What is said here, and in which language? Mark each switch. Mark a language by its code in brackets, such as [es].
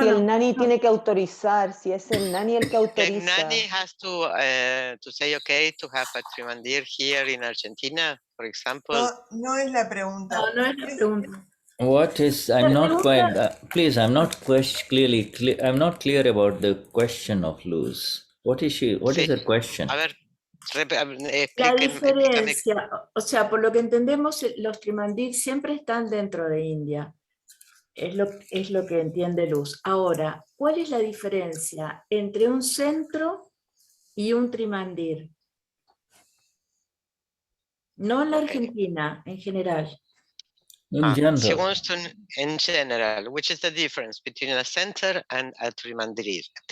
[es] el Gnani tiene que autorizar, si es el Gnani el que [en] The [es] autoriza. [en] Gnani has to say okay to have a trimandir here in Argentina, for example. [es] No es la pregunta. No es la pregunta. [en] What is? I'm not quite. Please, I'm not clear. I'm not clear about the question of Luz. What is she? What is the question? [es] A ver, La explícame. diferencia, o sea, por lo que entendemos, los trimandir siempre están dentro de India. Es lo que entiende Luz. Ahora, ¿cuál es la diferencia entre un centro y un trimandir? No en la Argentina, en general. [en] In general. She wants to, in general, which is the difference between a center and a trimandir?